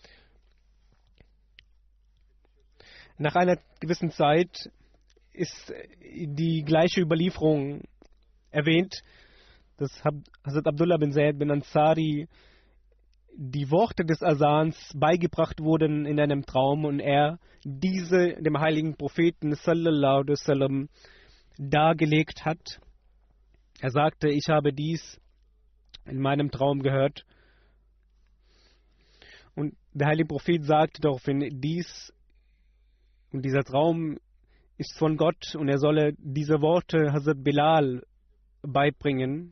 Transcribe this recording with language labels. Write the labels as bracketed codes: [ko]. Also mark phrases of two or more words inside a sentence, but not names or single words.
[de] Nach einer gewissen Zeit ist die gleiche Überlieferung erwähnt, dass Hazrat Abdullah bin Zayd bin Ansari die Worte des Asans beigebracht wurden in einem Traum und er diese dem heiligen Propheten [ar] صلى الله عليه وسلم [de] dargelegt hat. Er sagte, ich habe dies in meinem Traum gehört. Und der heilige Prophet sagte daraufhin, dieser Traum ist von Gott und er solle diese Worte Hazrat Bilal beibringen.